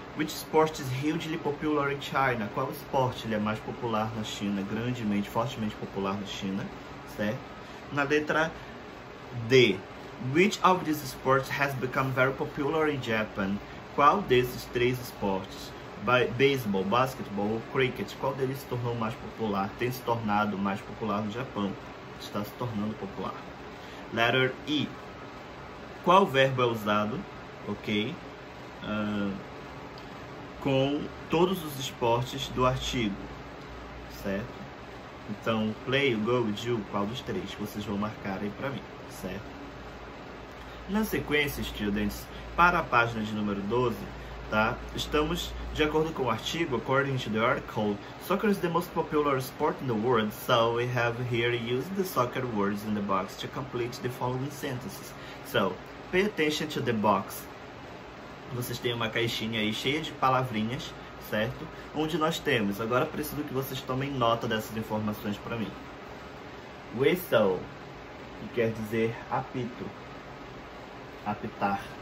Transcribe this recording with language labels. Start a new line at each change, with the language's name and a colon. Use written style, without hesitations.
English: Which sport is hugely popular in China?
Portuguese: Qual esporte ele é mais popular na China? Grandemente, fortemente popular na China, certo? Na letra D.
English: Which of these sports has become very popular in Japan?
Portuguese: Qual desses 3 esportes? Beisebol, basquetebol, cricket. Qual deles se tornou mais popular? Tem se tornado mais popular no Japão. Está se tornando popular.
English: Letter E.
Portuguese: Qual verbo é usado, ok, com todos os esportes do artigo, certo? Então, play, go, do, qual dos 3? Vocês vão marcar aí para mim, certo? Na sequência, students, para a página de número 12, tá? Estamos, de acordo com o artigo,
English: according to the article, soccer is the most popular sport in the world, so we have here used the soccer words in the box to complete the following sentences. So, pay attention to the box.
Portuguese: Vocês têm uma caixinha aí cheia de palavrinhas, certo? Onde nós temos, agora preciso que vocês tomem nota dessas informações para mim. Whistle, que quer dizer apito, apitar.